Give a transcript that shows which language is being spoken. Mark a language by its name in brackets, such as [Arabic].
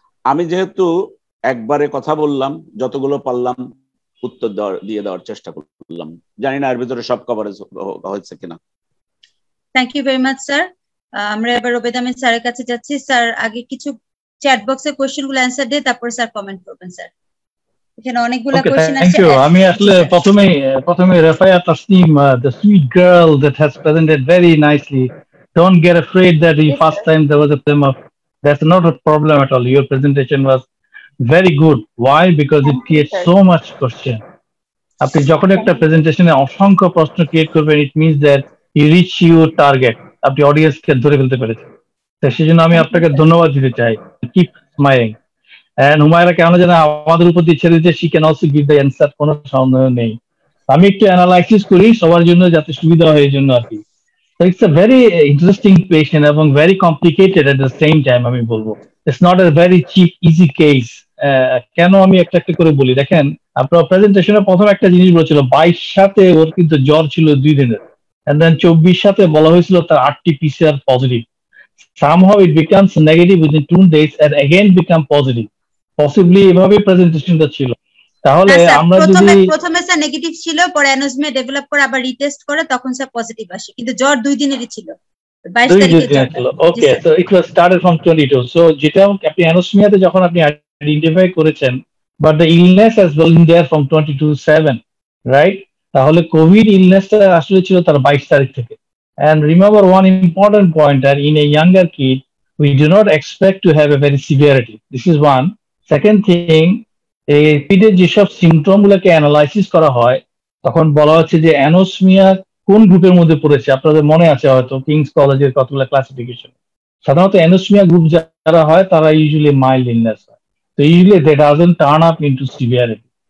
[Bangla] আমি যেহেতু একবারে কথা বললাম, যতগুলো পারলাম উত্তর দিয়ে দেওয়ার চেষ্টা করলাম, জানি না এর ভিতরে সব কভারেজ হয়েছে কিনা। [English] Thank you very much sir. [Bangla] আমরা এবার ওবেদ আহমেদ স্যারের কাছে যাচ্ছি। স্যার আগে কিছু চ্যাট বক্সে কোশ্চেন গুলো অ্যান্সার দিয়ে তারপর স্যার কমেন্ট করবেন। স্যার এখানে অনেকগুলো কোশ্চেন আছে। আমি আসলে প্রথমে [English] Rafaya Tasnim, the sweet girl that has presented very nicely. Don't get afraid that the first time there was a problem of, that's not a problem at all. Your presentation was very good. Why? Because it creates so much question. [Bangla] আপনি যখন একটা প্রেজেন্টেশনে অসংখ্য প্রশ্ন create করবেন, [English] it means that you reach your target, [Bangla] আপনি অডিয়েন্সকে ধরে ফেলতে পেরেছেন। তো সেই জন্য আমি আপনাকে ধন্যবাদ দিতে চাই। Keep smiling. এন্ড হুমায়রা কেন যেন আমাদের উপর দিয়ে ছেড়ে দিতে, [English] she can also give the answer, [Bangla] কোনো সন্দেহ নেই। আমি একটু অ্যানালাইসিস করি সবার জন্য যাতে সুবিধা হয়, এই জন্য আর কি। [English] So it's a very interesting patient এবং very complicated at the same time, [Bangla] আমি বলবো। [English] It's not a very cheap, easy case. [Bangla] কেন আমি একটা করে বলি, দেখেন আপনার প্রেজেন্টেশনে প্রথম একটা জিনিস বলেছিল 22 ওর কিন্তু জ্বর ছিল 2 দিনের, and then 24 বলা হয়েছিল তার 8টি PCR positive. [English] Somehow it becomes negative within 2 days and again become positive. [Bangla] Possibly এভাবে প্রেজেন্টেশনটা ছিল। তাহলে আমরা যদি প্রথমে স্যার নেগেটিভ ছিল, পরে অ্যানোজমিয়া ডেভেলপ করে আবার রিটেস্ট করে, তখন স্যার পজিটিভ আসে, কিন্তু জ্বর 2 দিনেরই ছিল, 22 তারিখে ছিল। [English] Okay, so it was started from 22। [Bangla] So যেটা আপনি অ্যানোজমিয়াতে যখন আপনি আইডেন্টিফাই করেছেন, [English] But the illness has been there from 22/7, right? [Bangla] তাহলে কোভিড ইলনেসটা আসলে ছিল তার 22 তারিখ থেকে। [English] And remember one important point, that in a younger kid we do not expect to have a very severity. This is one. [Bangla] Second thing, এই পিডের যেসব symptom গুলোকে analysis করা হয়, তখন বলা হচ্ছে যে অ্যানোসমিয়া কোন গ্রুপের মধ্যে পড়েছে। আপনাদের মনে আছে হয়তো কিংস কলেজের কতগুলো ক্লাসিফিকেশন, সাধারণত অ্যানোসমিয়া গ্রুপ যারা হয় তারা ইউজুয়ালি মাইল্ড ইলনেস হয়, তো usually [English] They doesn't turn up into severity.